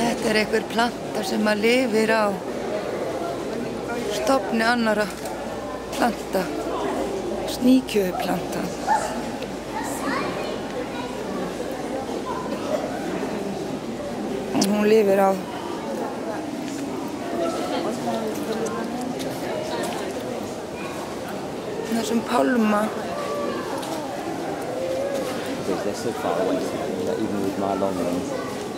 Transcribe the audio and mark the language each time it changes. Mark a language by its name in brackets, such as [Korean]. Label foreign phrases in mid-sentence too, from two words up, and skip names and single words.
[Icelandic] er einhver planta sem að lifir á stofni annara planta, sníkjuplanta. Hún lifir á þessum pálma. [English] They're so far away, even with my long ones.